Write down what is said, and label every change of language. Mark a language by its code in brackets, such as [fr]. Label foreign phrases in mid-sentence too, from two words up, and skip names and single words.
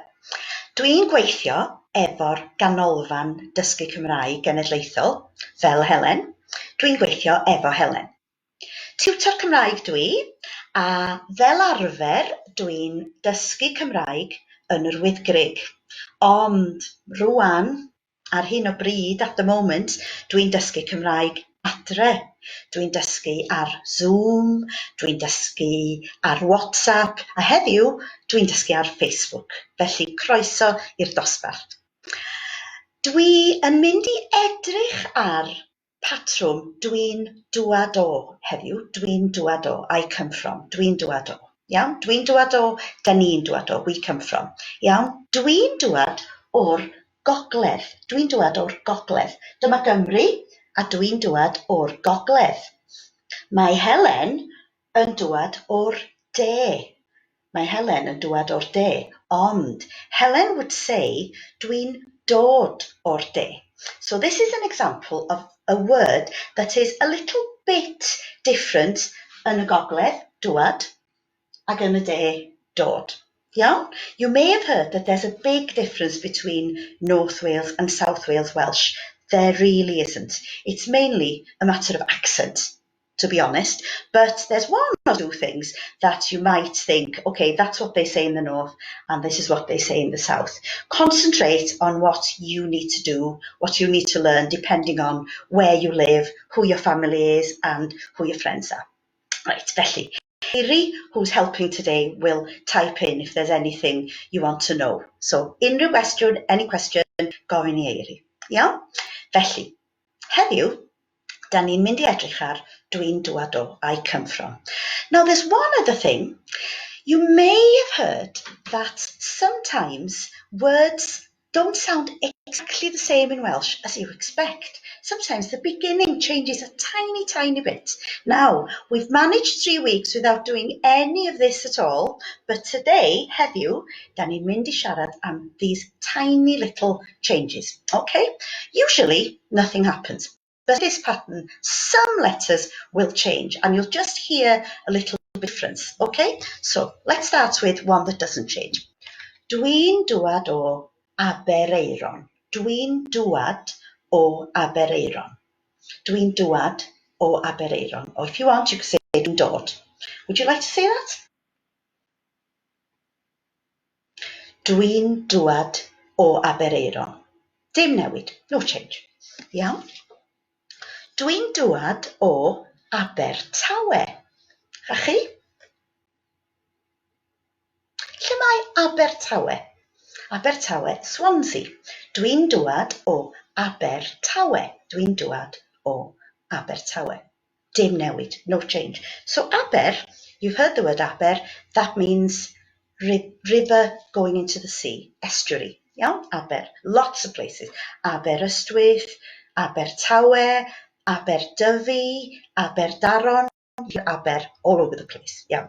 [cy] Dwi'n gweithio efo'r ganolfan dysgu Cymraeg genedlaethol, fel Helen. Dwi'n gweithio efo Helen. Tiwtor Cymraeg dwi, a fel arfer dwi'n dysgu Cymraeg yn yr Wyddgrug. Ond rwan, ar hyn o bryd, [en] at the moment, [cy] dwi'n dysgu Cymraeg adre. Dwi'n dysgu ar Zoom, dwi'n dysgu ar WhatsApp, a heddiw dwi'n dysgu ar Facebook. Felly croeso i'r dosbarth. Dwi yn mynd i edrych ar patrwm dwi'n dŵad o heddiw. Dwi'n dŵad o, [en] I come from, [cy] dwi'n dŵad o. Iawn, dwi'n dŵad o, da ni'n dŵad o, [en] we come from. [cy] Iawn, dwi'n dŵad o'r gogledd. Dwi'n dŵad o'r gogledd. Dyma Gymru, a dwi'n dŵad o'r gogledd. Mae Helen yn dŵad o'r de. Mae Helen yn dŵad o'r de. Ond Helen [en] would say, [cy] dwi'n dod o'r de. [en] So this is an example of a word that is a little bit different [cy] yn y gogledd, dŵad, ac yn y de, dod. [en] Iawn? You may have heard that there's a big difference between North Wales and South Wales Welsh. There really isn't. It's mainly a matter of accent, to be honest. But there's one or two things that you might think, okay, that's what they say in the north, and this is what they say in the south. Concentrate on what you need to do, what you need to learn, depending on where you live, who your family is, and who your friends are. Right, [cy] felly. Eiri, [en] who's helping today, will type in if there's anything you want to know. So, [cy] unrhyw gwestiwn, [en] any question, [cy] gofyn i Eiri. Iawn? Felly, heddiw, da ni'n mynd i edrych ar dwi'n dŵad o, [en] I come from. Now, there's one other thing. You may have heard that sometimes words don't sound exactly the same in Welsh as you expect. Sometimes the beginning changes a tiny bit. Now, we've managed 3 weeks without doing any of this at all, but today, [cy] heddiw, da ni'n mynd I siarad am [en] these tiny little changes, okay? Usually, nothing happens, but this pattern, some letters will change, and you'll just hear a little difference, okay? So, let's start with one that doesn't change. [cy] Dwi'n dŵad o Abereiron. Dwi'n dŵad o Abereiron. Dwi'n dŵad o Abereiron. [en] Or if you want, you can say [cy] dwi'n dod. [en] Would you like to say that? [cy] Dwi'n dŵad o Abereiron. Dim newid, [en] no change. [cy] Iawn? Dwi'n dŵad o Abertawe. Chi? Lle mae Abertawe? Abertawe, Swansea. Dwi'n dŵad o Abertawe. Dwi'n dŵad o Abertawe. Dim newid, [en] no change. So Aber, you've heard the word Aber, that means river going into the sea, estuary. Iawn? Aber, lots of places. Aberystwyth, Abertawe, Aberdyfi, Aberdaron, Aber, all over the place. [cy] Iawn?